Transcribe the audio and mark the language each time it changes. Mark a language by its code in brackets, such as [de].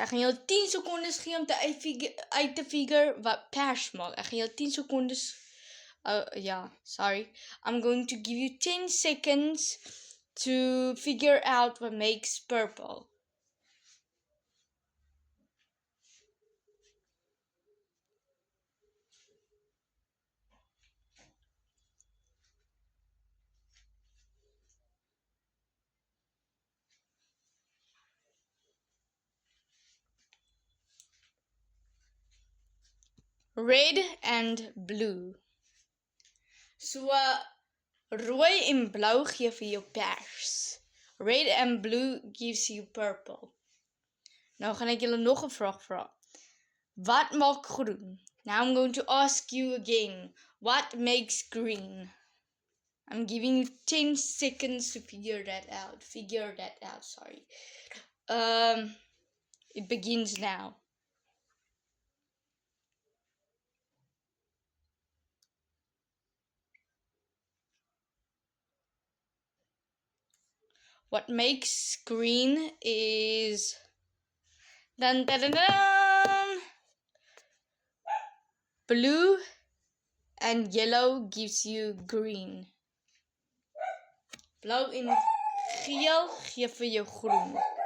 [af] Ek gaan jou 10 sekondes gee om uit te figure wat pers maak. Ek gaan jou 10 sekondes sorry. [en] I'm going to give you 10 seconds to figure out what makes purple. Red and blue. [af] So rooi en blou gee vir jou pers. [en] Red and blue gives you purple. [af] Nou gaan ek julle nog 'n vraag vra. Wat maak groen? [en] Now I'm going to ask you again. What makes green? I'm giving you 10 seconds to figure that out. Sorry. It begins now. what makes green is dun, dun, dun, dun, blue, and yellow gives you green. [af] Blauw en geel gee vir jou groen.